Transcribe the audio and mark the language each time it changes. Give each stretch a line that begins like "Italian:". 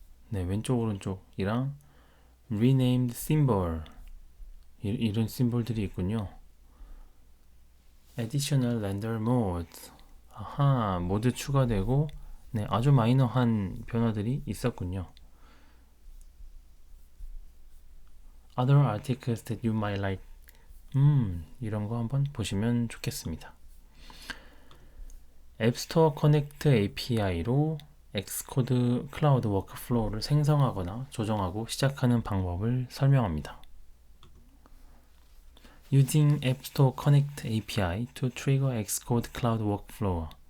Korean: 네, 왼쪽 오른쪽이랑 renamed symbol. 이런 심볼들이 있군요.
English: additional render mode.
Korean: 아하, 모드 추가되고 네, 아주 마이너한 변화들이 있었군요.
English: Other articles that you might like.
Korean: 이런 거 한번 보시면 좋겠습니다. 앱스토어 커넥트 API로 엑스코드 클라우드 워크플로우를 생성하거나 조정하고 시작하는 방법을 설명합니다.
English: Using App Store Connect API to trigger Xcode Cloud Workflow.